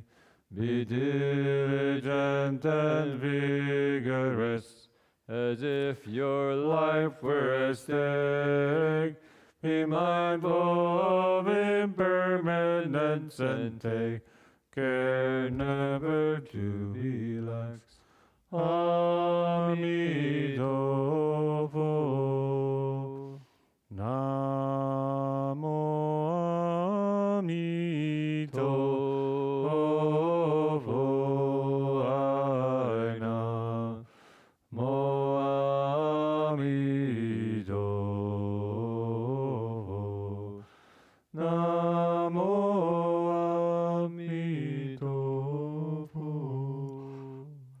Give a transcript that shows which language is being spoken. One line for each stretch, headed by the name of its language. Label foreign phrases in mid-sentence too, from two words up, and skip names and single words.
English: Be diligent and vigorous, as if your life were at stake. Be mindful of impermanence and take care never to be lax. Amitabha. Namo Amitabha. Namo Amitabha. Namo Amitabha.